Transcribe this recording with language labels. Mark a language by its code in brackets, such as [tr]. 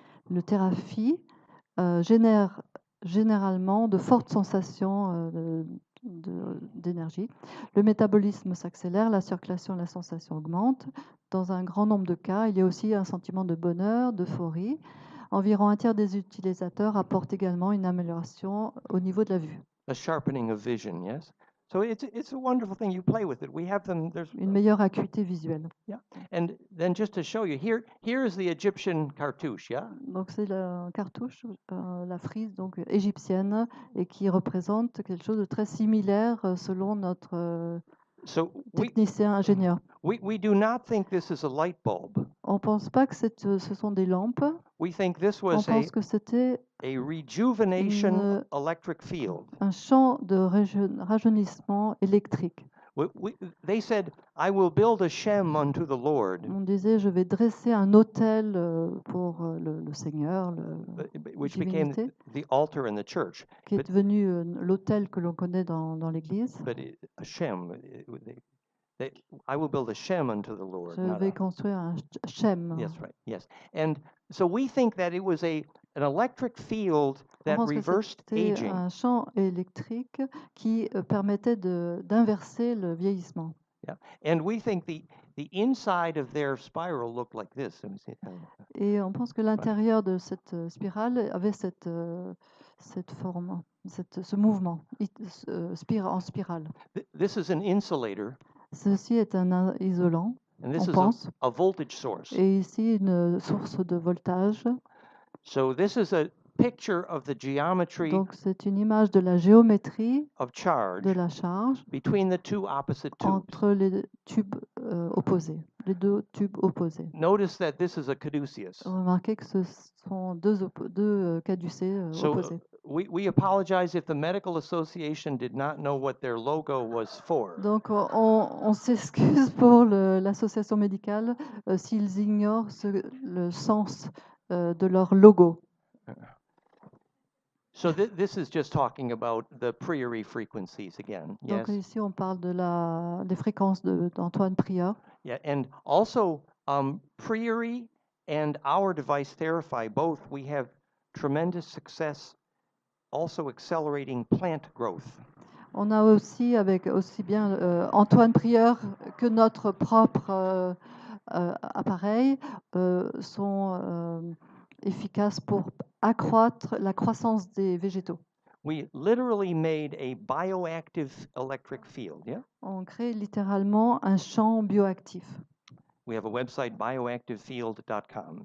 [fr] Le Thérapie génère généralement de fortes sensations d'énergie. Le métabolisme s'accélère, la circulation et la sensation augmentent. Dans un grand nombre de cas, il y a aussi un sentiment de bonheur, d'euphorie. Environ un tiers des utilisateurs apportent également une amélioration au niveau de la vue. [en] A sharpening of vision, yes. So it's a wonderful thing. You play with it. We have them. There's [fr] une meilleure acuité visuelle. [en] Yeah, and then just to show you, here is the Egyptian cartouche, yeah. [fr] Donc c'est la cartouche, la frise donc égyptienne et qui représente quelque chose de très similaire selon notre technicien ingénieur. [en] We do not think this is a light bulb. [fr] On pense pas que ce sont des lampes. [en] We think this was [fr] on pense que c'était [en] a rejuvenation electric field. [fr] Un champ de rajeunissement électrique. [en] They said, I will build a shem unto the Lord. [fr] On disait, je vais dresser un autel pour le Seigneur, [en] which became the altar in the church. [fr] Qui est devenu l'autel que l'on connaît dans l'Église. [en] But a shem, I will build a shem unto the Lord. [fr] Je vais construire un shem. [en] Yes, right. Yes, and so we think that it was an electric field that reversed aging. [fr] Un champ électrique qui permettait d'inverser le vieillissement. [en] Yeah, and we think the inside of their spiral looked like this. [fr] Et on pense que l'intérieur de cette spirale avait cette forme, ce mouvement en spirale. [en] This is an insulator. [fr] Ceci est un isolant, [en] and this [fr] on pense. [en] A voltage source. [fr] Et ici une source de voltage. [en] So this is a picture of the geometry. [fr] Donc c'est une image de la géométrie [en] of charge [fr] de la charge [en] between the two opposite tubes. [fr] Entre les tubes opposés, les deux tubes opposés. [en] Notice that this is a caduceus. [fr] Remarquez que ce sont deux caducés opposés. [en] We apologize if the Medical Association did not know what their logo was for. [fr] Donc on s'excuse pour l'association médicale s'ils ignorent le sens de leur logo. [en] So this is just talking about the Prieuré frequencies again. [fr] Donc [en] yes. [fr] Ici on parle des fréquences d'Antoine Prieur. [en] Yeah, and also Prieuré and our device Therapy, both we have tremendous success also accelerating plant growth. [fr] On a aussi bien Antoine Prieur que notre propre appareils sont efficaces pour accroître la croissance des végétaux. [en] We literally made a bioactive electric field, yeah? [fr] On crée littéralement un champ bioactif. [en] We have a website, bioactivefield.com.